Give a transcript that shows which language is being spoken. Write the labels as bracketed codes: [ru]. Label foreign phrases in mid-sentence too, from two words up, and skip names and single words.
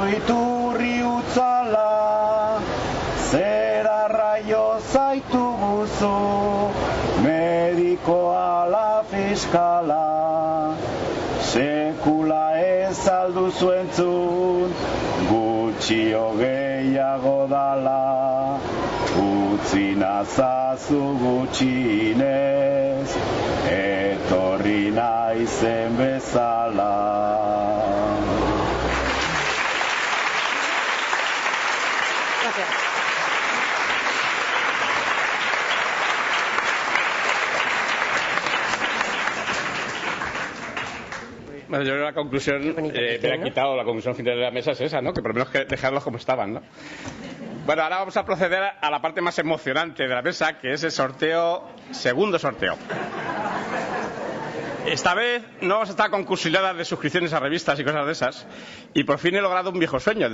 [eu] iturri utzala, zera raio zaitu guzu, mediko ala eskala, sekula ez alduzu entzun, gutxio gehiago dala, utzi nazazu gutxinez, etorri naizen bezala. [es] Bueno, yo creo que la conclusión, me ha quitado la conclusión final de la mesa es esa, ¿no? Que por lo menos que dejarlos como estaban, ¿no? Bueno, ahora vamos a proceder a la parte más emocionante de la mesa, que es el segundo sorteo. Esta vez no vamos a estar con cursiladas de suscripciones a revistas y cosas de esas, y por fin he logrado un viejo sueño.